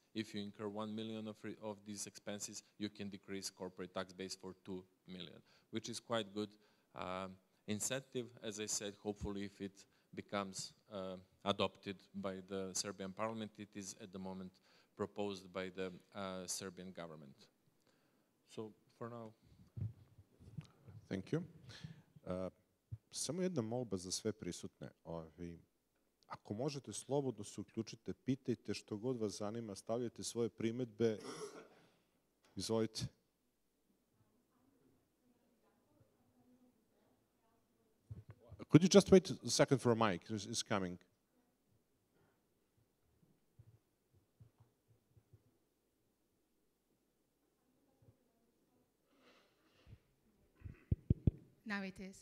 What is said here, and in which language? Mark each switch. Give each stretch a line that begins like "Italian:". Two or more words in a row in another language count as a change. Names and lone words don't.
English: If you incur 1 million of these expenses, you can decrease corporate tax base for 2 million, which is quite good incentive. As I said, hopefully if it becomes adopted by the Serbian parliament, it is at the moment proposed by the Serbian government. So for now. Thank you.
Serbian: Samo jedna molba za sve prisutne. Ako možete, slobodno se uključite, pitajte što god vas zanima, stavljajte svoje primedbe. Izvolite.
English: Could you just wait a second for a mic? It's coming. Now it is.